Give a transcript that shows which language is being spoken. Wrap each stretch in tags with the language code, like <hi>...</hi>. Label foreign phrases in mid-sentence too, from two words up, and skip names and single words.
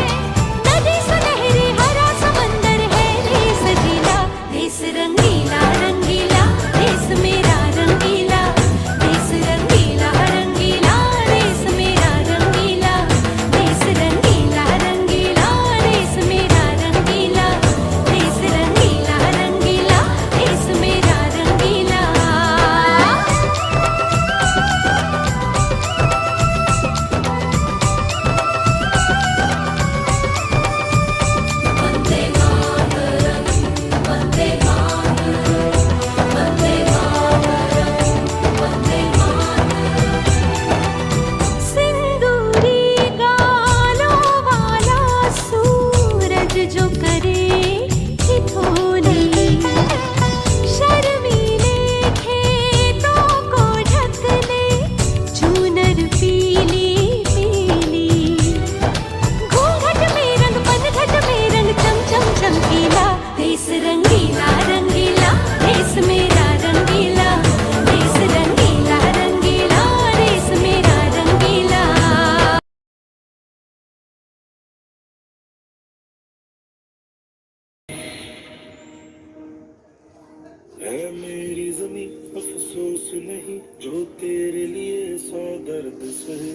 <hi>नदी सुनहरी हरा समंदर है, देश सजीला देश रंगीला रंगीला, देश मेरा रंगीला, देश रंगीला रंगीला, देश मेरा रंगीला, देश रंगीला रंगीला, देश मेरा रंगीला, देश रंगीला रंगीला, देश मेरा रंगीला।</hi> <sa>वंदे मातरम, वंदे मातरम, वंदे मातरम, वंदे मातरम।</sa> <hi>सिंदूरी गालों वाला सूरज जो करे ठिठोली, शर्मीले खेतों को ढक ले चूनर पीली पीली। घूंघट में रंग पनघट में रंग चम चम चमकीला, देश रंगीला रंगीला, देश मेरा रंगीला, देश रंगीला रंगीला, देश मेरा रंगीला। है मेरी जमी अफसोस नहीं, जो तेरे लिए सौ दर्द सहे।</hi>